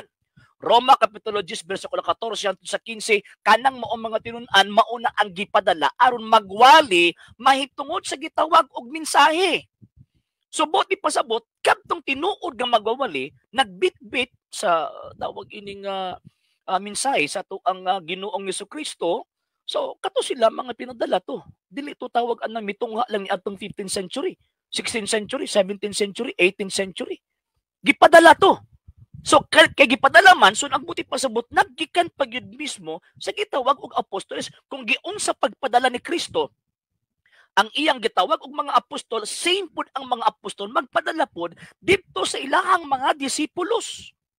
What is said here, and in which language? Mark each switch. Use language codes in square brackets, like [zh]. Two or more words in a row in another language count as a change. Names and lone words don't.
[ceb] Roma Kapitulo 10 versikulo 14 sa 15, kanang maong mga tinun-an mauna ang gipadala aron magwali mahitungod sa gitawag og mensahe. So buti pasabot kadtong tinuod nga magwali nagbitbit sa tawag ining mensahe sa tuang Ginoong Jesucristo. So kato sila mga pinadala to. Dili to tawag anang mitungha lang ni atong [en] 15th century, 16th century, 17th century, 18th century. [ceb] Gipadala to. So kay gipadala man so ang buti pasabot naggikan pagyud mismo sa gitawag og apostoles kung giun sa pagpadala ni Kristo ang iyang gitawag og mga apostol, same pud ang mga apostol magpadala pod didto sa ilahang mga disipulos.